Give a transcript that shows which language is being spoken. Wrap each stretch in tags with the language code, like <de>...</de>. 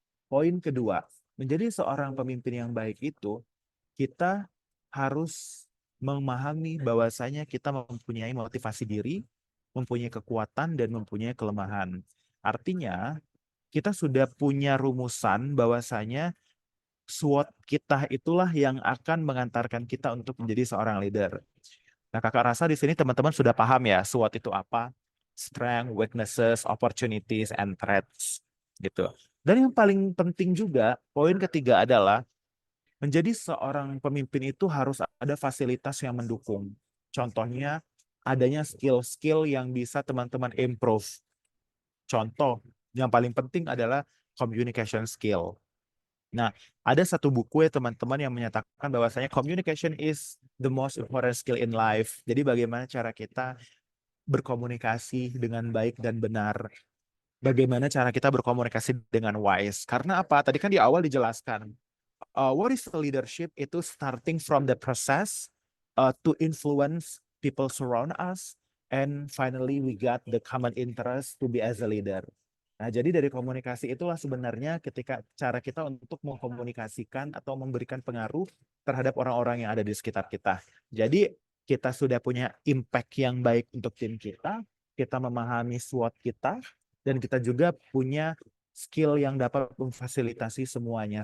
<id>Poin kedua, menjadi seorang pemimpin yang baik itu, kita harus memahami bahwasanya kita mempunyai motivasi diri, mempunyai kekuatan, dan mempunyai kelemahan. Artinya, kita sudah punya rumusan bahwasanya SWOT kita itulah yang akan mengantarkan kita untuk menjadi seorang leader. Nah, kakak rasa di sini teman-teman sudah paham ya SWOT itu apa?</id> <en>Strength, weaknesses, opportunities, and threats.</en> <id>Gitu. Dan yang paling penting juga, poin ketiga adalah menjadi seorang pemimpin itu harus ada fasilitas yang mendukung. Contohnya, adanya skill-skill yang bisa teman-teman improve. Contoh, yang paling penting adalah communication skill. Nah, ada satu buku ya teman-teman yang menyatakan bahwasanya</id> <en>communication is the most important skill in life.</en> <id>Jadi bagaimana cara kita berkomunikasi dengan baik dan benar. Bagaimana cara kita berkomunikasi dengan wise. Karena apa? Tadi kan di awal dijelaskan.</id> <en>What is the leadership?</en> <id>Itu</id> <en>starting from the process to influence people surround us. And finally we got the common interest to be as a leader.</en> <id>Nah, jadi dari komunikasi itulah sebenarnya ketika cara kita untuk mengkomunikasikan atau memberikan pengaruh terhadap orang-orang yang ada di sekitar kita. Jadi kita sudah punya impact yang baik untuk tim kita memahami SWOT kita, dan kita juga punya skill yang dapat memfasilitasi semuanya.</id>